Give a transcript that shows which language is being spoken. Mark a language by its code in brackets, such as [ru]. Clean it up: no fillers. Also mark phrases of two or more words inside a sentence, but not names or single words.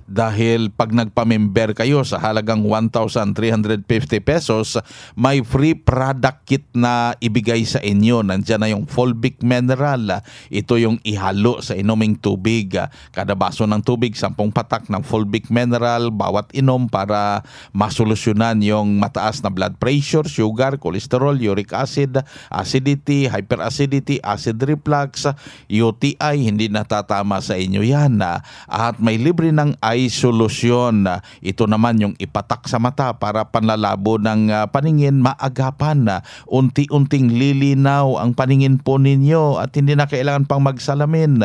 [tl] Dahil pag nagpa-member kayo sa halagang 1,350 pesos, may [en] free product kit [tl] na ibigay sa inyo. Nandiyan na yung [en] fulvic mineral. [tl] Ito yung ihalo sa inuming tubig. Kada baso ng tubig, 10 patak ng [en] fulvic mineral [tl] bawat inom para masolusyonan yung mataas na [en] blood pressure, sugar, cholesterol, uric acid, acidity, hyperacidity, acid reflux, [tl] UTI. Hindi natatama sa inyo yan. At may libre ng [en] eye solution. [tl] Ito naman yung ipatak sa mata para panlalabo ng paningin maagapan. unti-unting lilinaw ang paningin po ninyo at hindi na kailangan pang magsalamin.